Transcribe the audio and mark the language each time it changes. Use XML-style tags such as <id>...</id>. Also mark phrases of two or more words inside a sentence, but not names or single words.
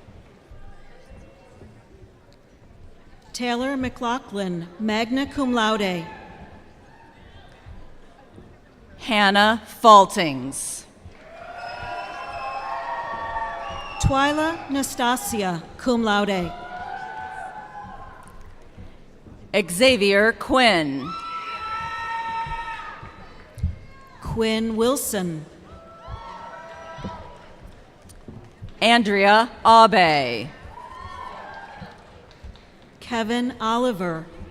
<en>Taylor McLaughlin,</en> <la>magna cum laude.</la> <en>Hannah Faltings. Twyla Nastasia,</en> <la>cum laude.</la> <en>Xavier Quinn. Quinn Wilson. Andrea Abe. Kevin Oliver.</en>